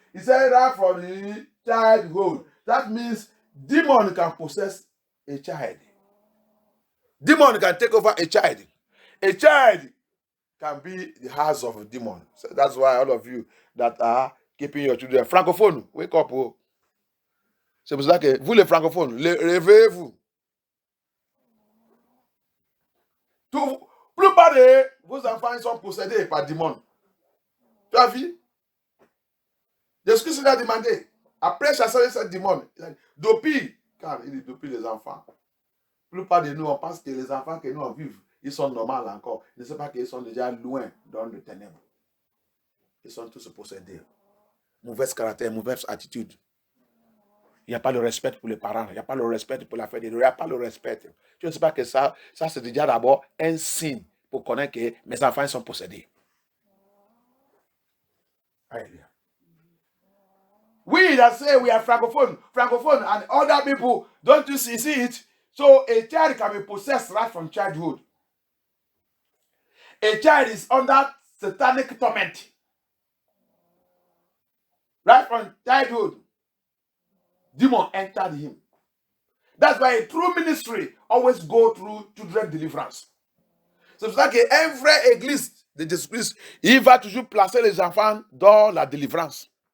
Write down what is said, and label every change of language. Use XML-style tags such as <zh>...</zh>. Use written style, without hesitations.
<en>He said that from the childhood. That means demon can possess a child. Demon can take over a child. A child can be the house of a demon. So that's why all of you that are keeping your children francophones, wake up. Oh.</en> <fr>C'est pour ça que vous les francophones, réveillez-vous. Plupart de vos enfants sont possédés par démons. Tu as vu? Jésus-Christ l'a demandé. Après chasser ce démon, depuis, car il dit depuis les enfants. Plupart de nous, on pense que les enfants que nous on vivons, ils sont normaux encore. Ils ne savent pas qu'ils sont déjà loin dans le ténèbre. Ils sont tous possédés. Mauvaise caractère, mauvaise attitude. Il n'y a pas le respect pour les parents, il n'y a pas le respect pour la fête, il n'y a pas le respect. Tu ne sais pas que ça c'est déjà d'abord un signe pour connaître que mes enfants sont possédés. Alléluia.</fr> <en>We that say we are francophone, and other people, don't you see it? So a child can be possessed right from childhood. A child is under satanic torment. Right from childhood. Demon entered him. That's why a true ministry always go through children deliverance.</en> <fr>C'est pour ça qu'une église de Jésus-Christ, il va toujours placer les enfants dans la délivrance.</fr>